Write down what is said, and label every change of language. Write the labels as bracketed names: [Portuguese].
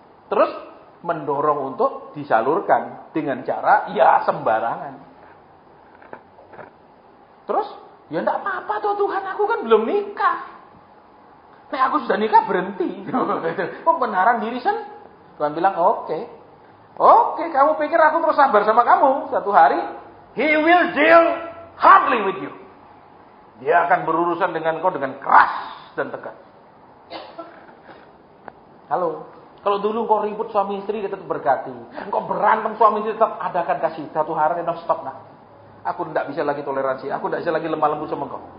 [Indonesian] Terus mendorong untuk disalurkan dengan cara ya sembarangan. Terus Ya enggak apa-apa toh Tuhan, aku kan belum nikah. Nek aku sudah nikah berhenti. Pembenaran diri sendiri. Tuhan bilang, oke, kamu pikir aku terus sabar sama kamu? Satu hari, [English] He will deal hardly with you. [Indonesian] Dia akan berurusan dengan kau dengan keras dan tegas. Halo, kalau dulu kau ribut suami istri, dia tetap berkati. Kau berantem suami istri, tetap adakan kasih. Satu hari, [English] no stop [Indonesian] nah. Aku tidak bisa lagi toleransi, aku tidak bisa lagi lemah lembut sama kau.